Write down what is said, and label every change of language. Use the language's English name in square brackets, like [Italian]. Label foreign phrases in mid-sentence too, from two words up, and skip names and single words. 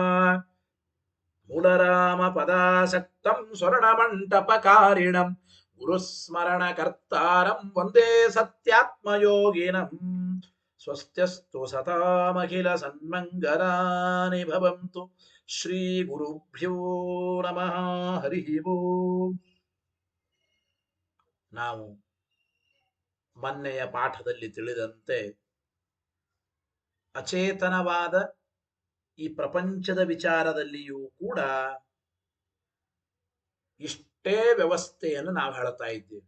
[Sanskrit] मूलरामपदासक्तं स्वर्णमण्टपकारिणं गुरुस्मरणकर्तारं वन्दे सत्यात्मयोगिनम् स्वस्त्यस्तु सतामखिलसन्मङ्गलानि भवन्तु ಶ್ರೀಗುರುಭ್ಯೋ ನಮಃ ಹರಿ ಓಂ. [Kannada] ನಾವು ಮೊನ್ನೆಯ ಪಾಠದಲ್ಲಿ ತಿಳಿದಂತೆ ಅಚೇತನವಾದ ಈ ಪ್ರಪಂಚದ ವಿಚಾರದಲ್ಲಿಯೂ ಕೂಡ ಇಷ್ಟೇ ವ್ಯವಸ್ಥೆಯನ್ನು ನಾವು ಹೇಳ್ತಾ ಇದ್ದೇವೆ.